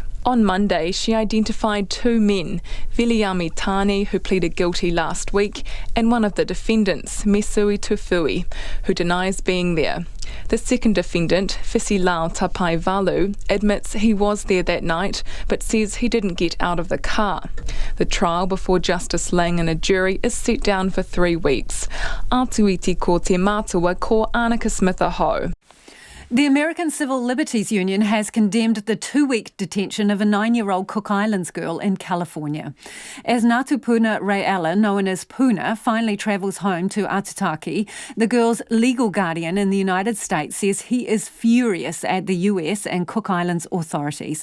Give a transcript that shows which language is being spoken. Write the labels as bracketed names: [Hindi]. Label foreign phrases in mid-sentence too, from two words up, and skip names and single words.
[English] On Monday, she identified two men, Viliami Tani, who pleaded guilty last week, and one of the defendants, Mesui Tufui, who denies being there. The second defendant, Fisilao Tapaivalu, admits he was there that night, but says he didn't get out of the car. The trial before Justice Lang and a jury is set down for 3 weeks. [Māori] Atuiti ko te mātua ko Annika Smith aho. [English] The American Civil Liberties Union has condemned the 2-week detention of a 9-year-old Cook Islands girl in California. As Ngāti Puna Re'ala, known as Puna, finally travels home to Atutaki, the girl's legal guardian in the United States says he is furious at the US and Cook Islands authorities.